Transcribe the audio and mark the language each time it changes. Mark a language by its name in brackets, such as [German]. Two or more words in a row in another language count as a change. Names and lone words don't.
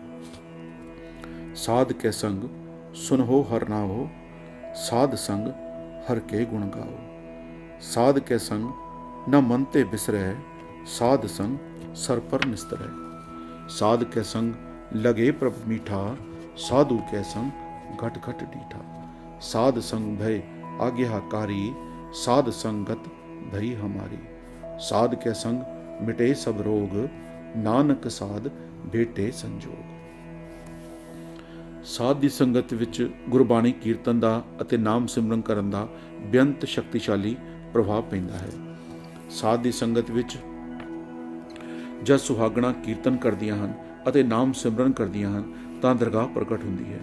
[Punjabi] ਸਾਧ ਕੇ ਸੰਗ ਸੁਨਹੋ ਹਰ ਨਾਓ, ਸਾਧ ਸੰਗ ਹਰ ਕੇ ਗੁਣ ਗਾਓ। ਸਾਧ ਕੇ ਸੰਗ ਨਾ ਮਨ ਤੇ ਬਿਸਰੈ, ਸਾਧ ਸੰਗ ਸਰ ਪਰ ਨਿਸਤਰੈ। ਸਾਧ ਕੇ ਸੰਗ ਲਗੇ ਪ੍ਰਭ ਮੀਠਾ, ਸਾਧੂ ਕੇ ਸੰਗ ਘਟ ਘਟ ਡੀਠਾ। ਸਾਧ ਸੰਗ ਭਏ ਆਗਿਆਕਾਰੀ, ਸਾਧ ਸੰਗਤ ਭਈ ਹਮਾਰੀ। ਸਾਧ ਕੇ ਸੰਗ ਮਿਟੇ ਸਭ ਰੋਗ, ਨਾਨਕ ਸਾਧ ਭੇਟੇ ਸੰਜੋਗ। ਸਾਧ ਦੀ ਸੰਗਤ ਵਿੱਚ ਗੁਰਬਾਣੀ ਕੀਰਤਨ ਦਾ ਅਤੇ ਨਾਮ ਸਿਮਰਨ ਕਰਨ ਦਾ ਬੇਅੰਤ ਸ਼ਕਤੀਸ਼ਾਲੀ ਪ੍ਰਭਾਵ ਪੈਂਦਾ ਹੈ। ਸਾਧ ਦੀ ਸੰਗਤ ਵਿੱਚ ਜਦ ਸੁਹਾਗਣਾ ਕੀਰਤਨ ਕਰਦੀਆਂ ਹਨ ਅਤੇ ਨਾਮ ਸਿਮਰਨ ਕਰਦੀਆਂ ਹਨ ਤਾਂ ਦਰਗਾਹ ਪ੍ਰਗਟ ਹੁੰਦੀ ਹੈ।